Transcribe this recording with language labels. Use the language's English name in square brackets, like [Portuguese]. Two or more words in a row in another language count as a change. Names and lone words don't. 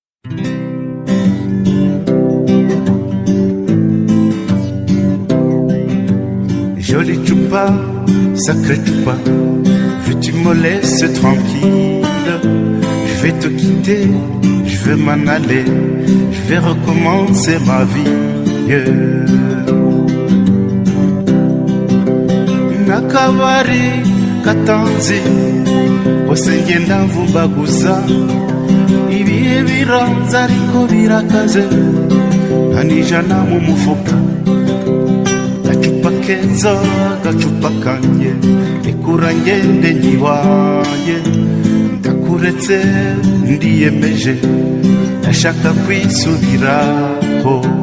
[French] Joli chupa, sacré chupa, veux-tu me laisser tranquille? Je vais te quitter, je vais m'en aller, je vais recommencer ma vie. [Kinyarwanda] kabari katanzi hose ngenda mvumbaguza ibihe biranze ariko birakaze ntanijana mu mufuka gacupa keza gacupa kanjye ikura ngende nyiwaye ndakuretse ndiyemeje ndashaka kwisubiraho